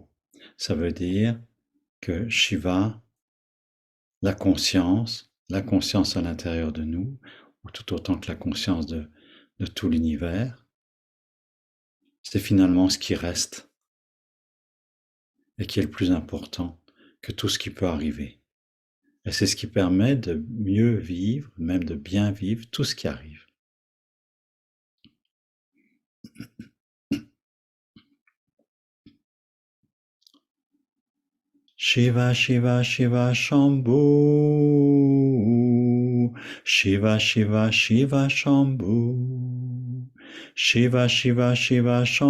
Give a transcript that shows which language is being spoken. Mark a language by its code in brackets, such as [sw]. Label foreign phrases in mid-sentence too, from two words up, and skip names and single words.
[fr] Ça veut dire que Shiva, la conscience à l'intérieur de nous, ou tout autant que la conscience de tout l'univers, c'est finalement ce qui reste et qui est le plus important que tout ce qui peut arriver. Et c'est ce qui permet de mieux vivre, même de bien vivre tout ce qui arrive. [sa] Shiva Shiva Shiva Shambhu, Shiva Shiva Shiva Shambhu, Shiva Shiva Shiva